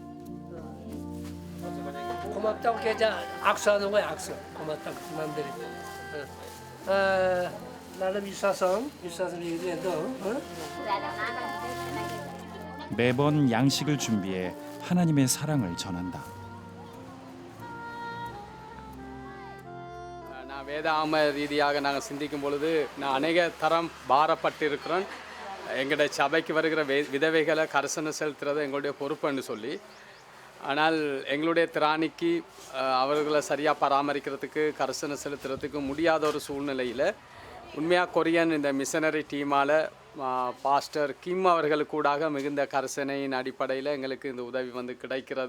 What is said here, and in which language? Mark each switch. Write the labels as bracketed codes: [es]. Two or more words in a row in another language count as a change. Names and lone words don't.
[ko] 고맙다고 계좌 악수하는 거야 악수. 고맙다고 남들이. 나는 유사성 얘기해도. 매번 양식을 준비해 하나님의 사랑을 전한다. [ta] நான் வேதாம ரீதியாக நாங்கள் சிந்திக்கும் பொழுது நான் அநேக தரம் பாரப்பட்டிருக்கிறோம். எங்களுடைய சபைக்கு வருகிற விதவைகளை கரிசனை செலுத்துறது எங்களுடைய பொறுப்புன்னு சொல்லி, ஆனால் எங்களுடைய திராணிக்கு அவர்களை சரியாக பராமரிக்கிறதுக்கு கரிசனை செலுத்துறதுக்கு முடியாத ஒரு சூழ்நிலையில் உண்மையாக கொரியன் இந்த [en] missionary team-ஆல் pastor [ta] கிம் அவர்களுக்கூடாக மிகுந்த கரிசனையின் அடிப்படையில் எங்களுக்கு இந்த உதவி கிடைக்கிறது.